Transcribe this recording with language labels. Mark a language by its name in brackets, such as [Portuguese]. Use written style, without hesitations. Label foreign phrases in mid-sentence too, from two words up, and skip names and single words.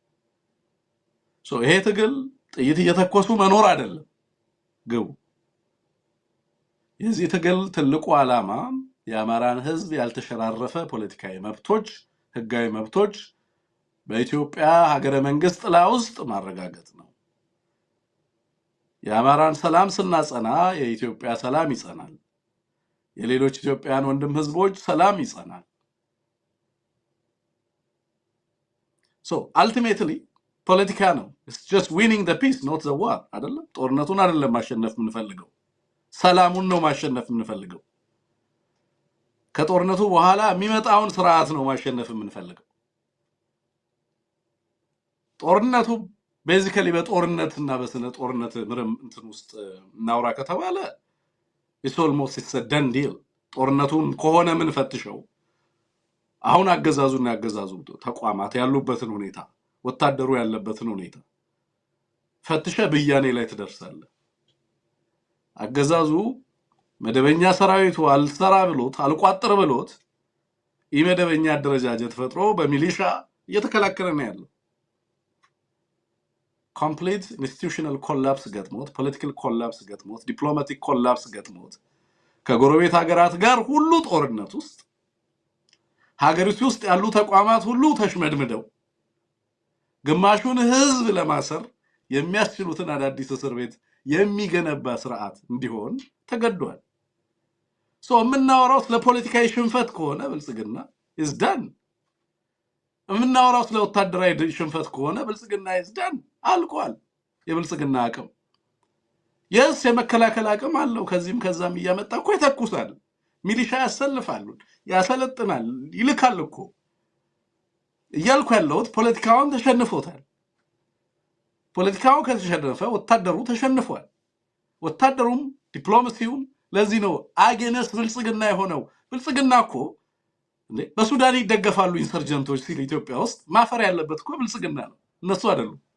[Amharic] ይሄ ትግል ጥይት እየተኮሱ መኖር አይደለም ግቡ የዚህ ትግል ትልቁ ዓላማ የአማራን ህዝብ ያልተሸራረፈ ፖለቲካዊ መብቶች ህጋዊ መብቶች በኢትዮጵያ ሀገረ መንግስት ጥላ ውስጥ ማረጋገጥ ነው የአማራን ሰላም ስናጸና የኢትዮጵያ ሰላም ይጸናል የሌሎች ኢትዮጵያውያን ወንድም ህዝቦች ሰላም ይጸናል ultimately ፖለቲካ ነው [English] it's just winning the peace not the war [Amharic] አይደለም ጦርነቱን አይደለም ማሸነፍ የምንፈልገው ሰላሙን ነው ማሸነፍ የምንፈልገው ከጦርነቱ በኋላ የሚመጣውን ስርዓት ነው ማሸነፍ የምንፈልገው ጦርነቱ ቤዚካሊ በጦርነትና በስነ ጦርነት ምርም እንትን ውስጥ እናውራ ከተባለ [English] it's almost it's a done deal [Amharic] ጦርነቱን ከሆነ ምን ፈትሸው አሁን አገዛዙና ያገዛዙ ተቋማት ያሉበትን ሁኔታ ወታደሩ ያለበትን ሁኔታ ፈትሸ በያኔ ላይ ተደርሳለ አገዛዙ መደበኛ ሰራዊቱ አልሰራ ብሎት አልቋጥር ብሎት ኢመደበኛ አደረጃጀት ፈጥሮ በሚሊሻ እየተከላከለ ነው ያለው [English] complete institutional collapse [Amharic] ገጥሞት [English] political collapse [Amharic] ገጥሞት [English] diplomatic collapse [Amharic] ገጥሞት ከጎረቤት ሀገራት ጋር ሁሉ ጦርነት ውስጥ ሀገሪቱ ውስጥ ያሉ ተቋማት ሁሉ ተሽመድምደው ግማሹን ህዝብ ለማሰር የሚያስችሉትን አዳዲስ እስር ቤት የሚገነባ ስርዓት እንዲሆን ተገዷል የምናወራው ስለ ፖለቲካዊ ሽንፈት ከሆነ ብልጽግና [English] is done [Amharic] የምናወራው ስለ ወታደራዊ ሽንፈት ከሆነ ብልጽግና [English] is done [Amharic] አልቋል የብልጽግና አቅም የመከላከል አቅም አለው ከዚህም ከዛም እያመጣ እኮ ይተኩሳል ሚሊሻ ያሰልፋሉ ያሰለጥናል ይልካል እኮ እያልኩ ያለውት ፖለቲካውን ተሸንፎታል ፖለቲካው ከተሸነፈ ወታደሩ ተሸንፏል ወታደሩም ዲፕሎማሲውም ለዚህ ነው አገነስ ብልጽግና የሆነው ብልጽግና እኮ በሱዳን ይደገፋሉ ኢንሰርጀንቶች ሲል ኢትዮጵያ ውስጥ ማፈር ያለበት እኮ ብልጽግና ነው እነሱ አይደሉም